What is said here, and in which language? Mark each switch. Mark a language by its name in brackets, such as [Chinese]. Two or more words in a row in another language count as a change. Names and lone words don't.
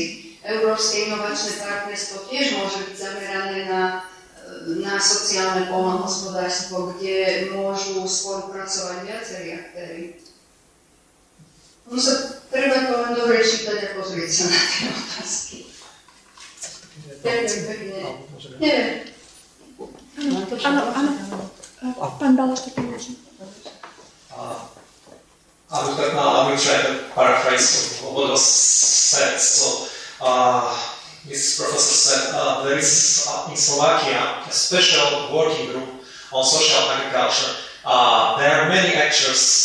[Slovak] Európske inovačné partnerstvo tiež môže byť zamerané na sociálne poľnohospodárstvo, kde môžu spolupracovať viacerí aktéri. Treba to len dobre čítať a pozrieť sa na tie otázky. Neviem. Áno. Pán Balaš, tak môžem. [English] I will try to paraphrase what was said. So, Mrs. Professor said there is in Slovakia a special working group on social agriculture. There are many actors.